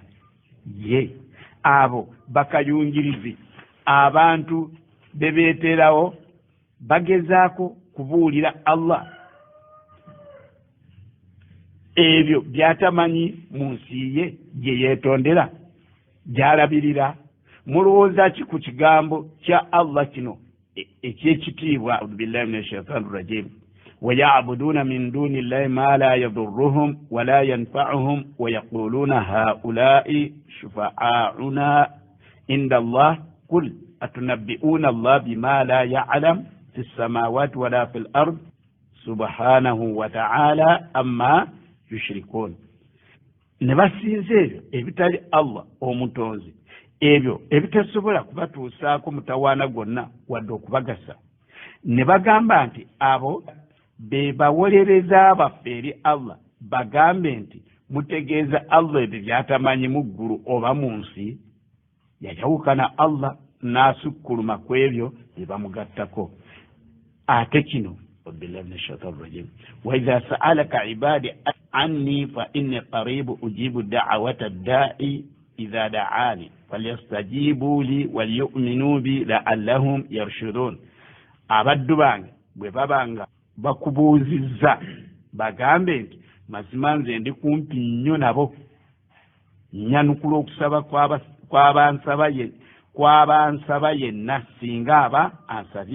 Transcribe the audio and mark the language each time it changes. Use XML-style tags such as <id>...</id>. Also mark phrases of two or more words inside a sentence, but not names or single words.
<lg>Ye abo bakayungirizi abantu bebeeterawo bagezaako kubuulira Allah ebyo by'atamanyi mu nsi ye gye yeetondera gy'alabirira. Mulowooza ki ku kigambo kya Allah kino eky'ekitiibwa?</lg> <ar>أعوذ بالله من الشيطان الرجيم. ويعبدون من دون الله ما لا يضرهم ولا ينفعهم ويقولون هؤلاء شفعاؤنا عند الله قل أتنبئون الله بما لا يعلم في السماوات ولا في الأرض سبحانه وتعالى أما يشركون.</ar> <lg>Nebasinze ebyo ebitali Allah omutonzi, ebyo ebitasobola kubatuusaako mutawaana gonna wadde okubagasa. Ne bagamba nti abo be bawolereza baffe eri Allah, bagambe nti mutegeeza Allah ebyo by'atamanyi mu ggulu oba mu nsi. Yayawukana Allah n'asukkuluma ku ebyo bye bamugattako. Ate kino</lg> <ar>بالله من الشيطان الرجيم. وإذا سألك عبادي عني فإني قريب أجيب دعوة الداع إذا دعان فليستجيبوا لي وليؤمنوا بي لعلهم يرشدون.</ar> <lg>Abaddu bange bwe babanga bakubuuzizza bagambe nti mazima nze ndi kumpi nnyo nabo, nyanukula okusaba kw'abansaba yenna singa aba ansabye.</lg>